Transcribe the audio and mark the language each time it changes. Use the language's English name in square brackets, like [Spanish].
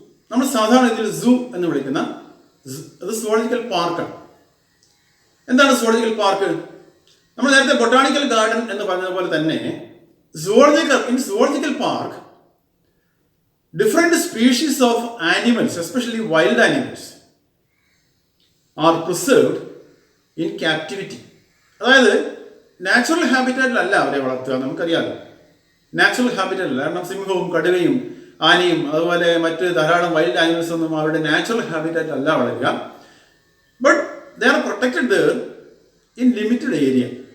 [Malayalam] നമ്മൾ സാധാരണ ഇതിൽ സൂ എന്ന് വിളിക്കുന്ന അത് സുവോളജിക്കൽ പാർക്കാണ്. എന്താണ് സുവോളജിക്കൽ പാർക്ക്? നമ്മൾ നേരത്തെ ബൊട്ടാണിക്കൽ ഗാർഡൻ എന്ന് പറഞ്ഞതുപോലെ തന്നെ zoological park [English] different species of animals, especially wild animals, are preserved in captivity. [Malayalam] അതായത് നാച്ചുറൽ ഹാബിറ്റാറ്റിലല്ല അവരെ വളർത്തുക. നമുക്കറിയാമല്ലോ, നാച്ചുറൽ ഹാബിറ്റാറ്റിലല്ല. കാരണം സിംഹവും കടുവയും ആനയും അതുപോലെ മറ്റ് ധാരാളം വൈൽഡ് ആനിമൽസ് ഒന്നും അവരുടെ നാച്ചുറൽ ഹാബിറ്റാറ്റ് അല്ല വളരുക. [English] But they are protected there in limited area.